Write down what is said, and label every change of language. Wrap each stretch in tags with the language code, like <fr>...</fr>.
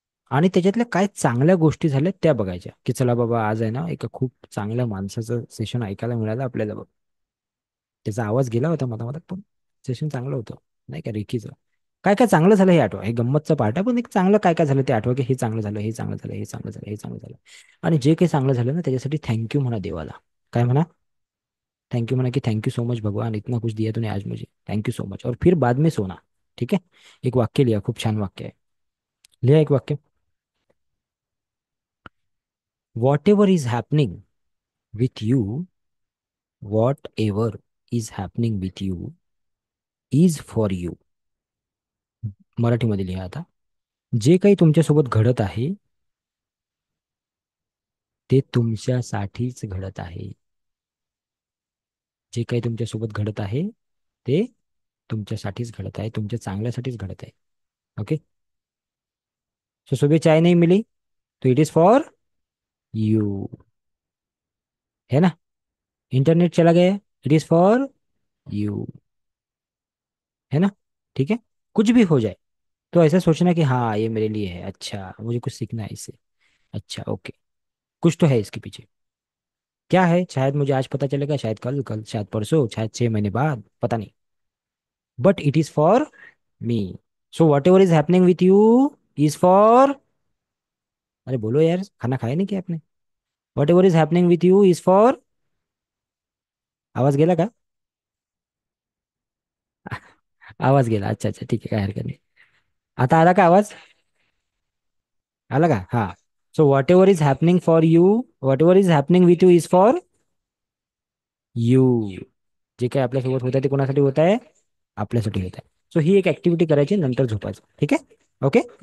<mr>आणि त्याच्यातल्या काय चांगल्या गोष्टी झाल्या त्या बघायच्या, की चला बाबा आज आहे ना एका खूप चांगल्या माणसाचं सेशन ऐकायला मिळालं आपल्याला बघ. त्याचा आवाज गेला होता मधामधात, पण सेशन चांगलं होतं, नाही का, रेकीचं. काय काय चांगलं झालं हे आठवा, हे गंमतचं पार्ट आहे, पण एक चांगलं काय काय झालं ते आठवा, की हे चांगलं झालं, हे चांगलं झालं, हे चांगलं झालं, हे चांगलं झालं. आणि जे काही चांगलं झालं ना त्याच्यासाठी थँक्यू म्हणा देवाला. काय म्हणा?</mr> <hi>थैंक यू मना, कि</hi> <en>thank you so much</en> <hi>भगवान, इतना कुछ दिया तूने आज मुझे, थैंक यू सो मच. और फिर बाद में सोना. ठीक है.</hi> <mr>एक वाक्य लिया, खूप छान वाक्य आहे. लिहा एक वाक्य.</mr> <en>Whatever is happening with you, whatever is happening with you is for you.</en> <mr>मराठीमध्ये लिहा आता. जे काही तुमच्यासोबत घडत आहे ते तुमच्यासाठीच घडत आहे. जे काही तुमच्यासोबत घडत आहे ते तुमच्यासाठीच घडत आहे, तुमच्या चांगल्यासाठीच घडत आहे.</mr> <en>Okay.</en> <hi>सो सुबह चाय नहीं मिली तो</hi> <en>it is for you,</en> <hi>है ना. इंटरनेट चला गया,</hi> <en>it is for you,</en> <hi>है ना. ठीक है. कुछ भी हो जाए तो ऐसा सोचना कि हाँ ये मेरे लिए है, अच्छा मुझे कुछ सीखना है इससे. अच्छा ओके. कुछ तो है इसके पीछे. क्या है, शायद मुझे आज पता चलेगा, शायद कल, कल शायद परसों, शायद 6 महीने बाद, पता नहीं.</hi> <en>But it is for me. So whatever is happening with you is for.</en> <hi>अरे बोलो यार, खाना खाया नहीं क्या आपने?</hi> <en>Whatever is happening with you is for.</en> <mr>आवाज गेला का? आवाज गेला, अच्छा अच्छा ठीक आहे, काय हरकत नाही. आता आला का आवाज? आला का? हा.</mr> <en>So whatever is happening for you, whatever is happening with you is for you.</en> <mr>जे काही आपल्यासोबत होत आहे ते कोणासाठी होत आहे? आपल्यासाठी होत आहे. सो ही एक ऍक्टिव्हिटी करायची, नंतर झोपायचं. ठीक आहे. ओके.</mr>